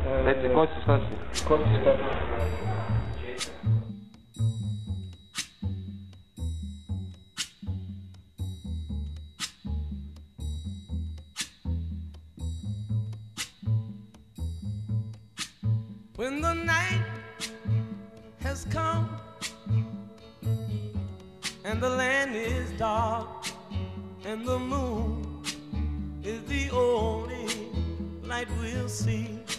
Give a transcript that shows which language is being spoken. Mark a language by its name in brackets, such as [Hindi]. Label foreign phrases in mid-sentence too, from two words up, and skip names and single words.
[Serbian] Reci, ko si, šta si? Ko si, šta si? [English] When the night has come and the land is dark and the moon is the only light we'll see.